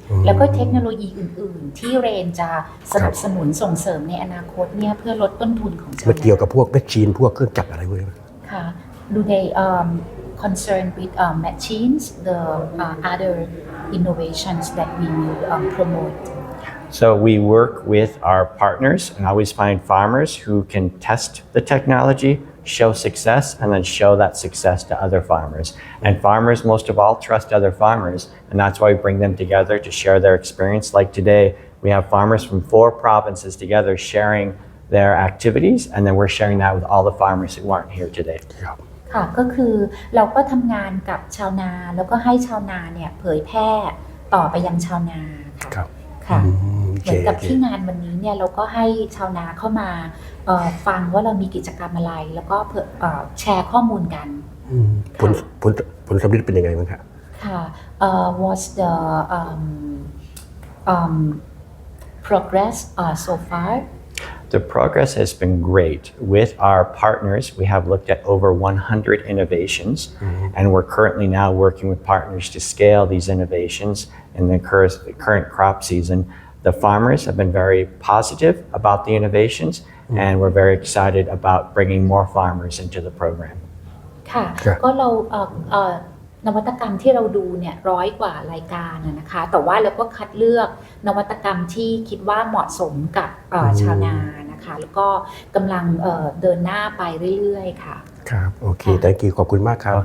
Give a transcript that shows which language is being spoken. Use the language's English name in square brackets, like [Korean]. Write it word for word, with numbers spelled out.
[Thai] อืม แล้วก็เทคโนโลยีอื่น ๆ ที่เรนจะสนับสนุนส่งเสริมในอนาคตเนี่ยเพื่อลดต้นทุนของชาว มัน นา เกี่ยวกับพวกแมชชีนพวกเครื่องจักรอะไรพวกนี้ไหม [English] ค่ะ Do they um, concerned with uh, machines, the uh, other innovations that we will um, promote? So we work with our partners and always find farmers who can test the technology, show success, and then show that success to other farmers. And farmers, most of all, trust other farmers, and that's why we bring them together to share their experience. Like today, we have farmers from four provinces together sharing their activities, and then we're sharing that with all the farmers who aren't here today. [Thai] ครับ ค่ะก็คือเราก็ทำงานกับชาวนาแล้วก็ให้ชาวนาเนี่ยเผยแพร่ต่อไปยังชาวนาค่ะ ครับ ค่ะ อืมโอ เห เค มือนกับ โอเค ที่งานวันนี้เนี่ยเราก็ให้ชาวนาเข้ามาเอ่อฟังว่าเรามีกิจกรรมอะไร แล้วก็เผยเอ่อแชร์ข้อมูลกัน ผลผลผลสำเร็จเป็นยังไงบ้างครับ [English] ค่ะเอ่อ what's the um, um, progress uh, so far The progress has been great. With our partners, we have looked at over one hundred innovations, and we're currently now working with partners to scale these innovations in the cur- current crop season. The farmers have been very positive about the innovations, and we're very excited about bringing more farmers into the program. [Thai] ค่ะ ครับ ก็เราเอ่อเอ่อนวัตกรรมที่เราดูเนี่ยร้อยกว่ารายการน่ะนะคะ แต่ว่าเราก็คัดเลือกนวัตกรรมที่คิดว่าเหมาะสมกับเอ่อชาวนานะคะ แล้วก็กำลังเอ่อเดินหน้าไปเรื่อยๆค่ะ ครับ โอเค [English] thank you [Thai] ขอบคุณมากครับ